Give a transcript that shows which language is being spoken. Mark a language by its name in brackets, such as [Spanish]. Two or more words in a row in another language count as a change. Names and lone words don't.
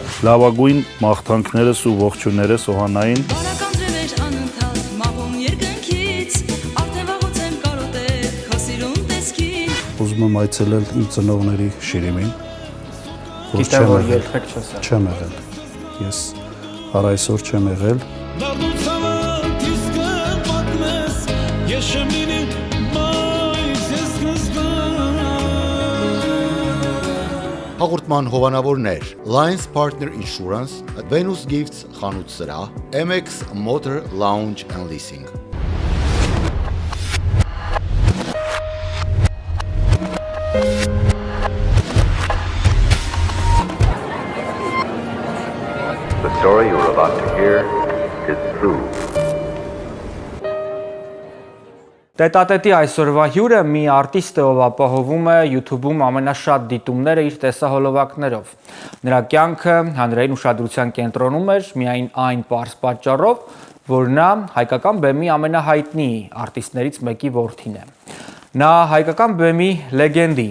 [Armenian] Լավագույն մաղթանքներս ու ողջույններս Օհանային։ Ուզում եմ այցելել իմ ծնողների շիրիմին, որ չեմ եղել, ես առ այսօր չեմ եղել։ Հաղորդման հովանավորներ Lions Partner Insurance, Venus Gifts խանութ սրահ, MX Motor Lounge and Leasing։ [English] The story you're about to hear is true. [Armenian] Տետատետի այսօրվա հյուրը մի արտիստ է, ով ապահովում է YouTube-ում ամենաշատ դիտումները իր տեսահոլովակներով։ Նրա կյանքը հանրային ուշադրության կենտրոնում էր միայն այն պարզ պատճառով, որ նա հայկական բեմի ամենահայտնի արտիստներից մեկի որդին է։ Նա հայկական բեմի լեգենդի